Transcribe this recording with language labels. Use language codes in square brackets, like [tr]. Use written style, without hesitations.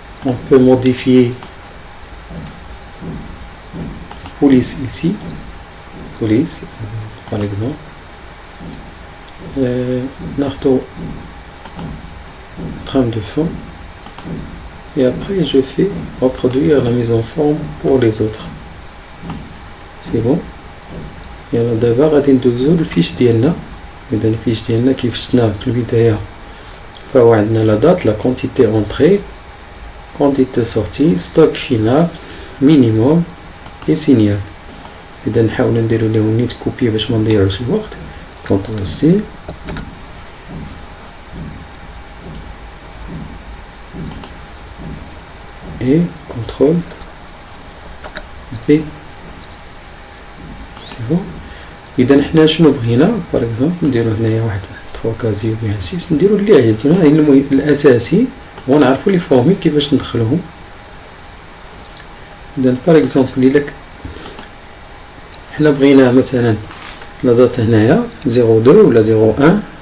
[fr] on peut modifier police ici, police par exemple. ناخذ trame de fond et après je fais reproduire la mise en forme pour les autres. c'est bon. [ar] يلا دابا غادي ندوزو للفيش ديالنا. اذا الفيش ديالنا كيف شفنا في البدايه فهو عندنا لا دات، [fr] لا كونتيتي اونطري، كونتيتي سورتي، ستوك فينال، [ar] مينيموم اي سينيال. اذا نحاول نديرو ليهم نيت كوبي باش ما نضيعوش الوقت. [fr] كونترول سي et contrôle V. c'est bon. [ar] اذا حنا شنو بغينا باغ اكزومبل نديرو هنايا واحد 3 كازيو بيان 6، نديرو اللي عجبنا. المهم الاساسي هو نعرفو لي فورمول كيفاش ندخلوهم. اذا باغ اكزومبل الا حنا بغينا مثلا لا دات هنايا 02 ولا 01